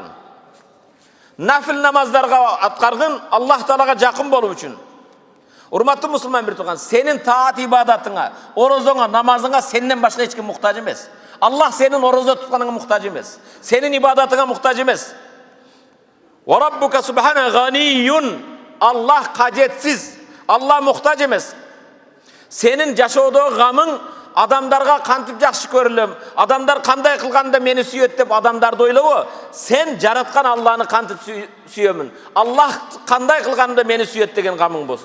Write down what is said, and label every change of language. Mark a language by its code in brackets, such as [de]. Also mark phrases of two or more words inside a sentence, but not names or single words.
[ky] Нафил намаздарга аткаргын, Аллах Таалага жакын болуу үчүн. Урматтуу мусулман бир тууган, сенин таат ибадатыңа, орозоңа, намазыңа сенден башка эч ким муктаж эмес. Аллах сенин орозо тутканыңа муктаж эмес. Сенин ибадатыңа муктаж эмес. [ar] وربك سبحانه غني. [ky] Аллах кажетсиз. Аллах муктаж эмес. Сенин жашоодогу гамың адамдарға кантип жакшы көрүлөм, адамдар кандай кылганда мени сүйөт деп адамдарды ойлобо. Сен жараткан Алланы кантип сүйөмүн, Аллах кандай кылганда мени сүйөт деген камың болсун.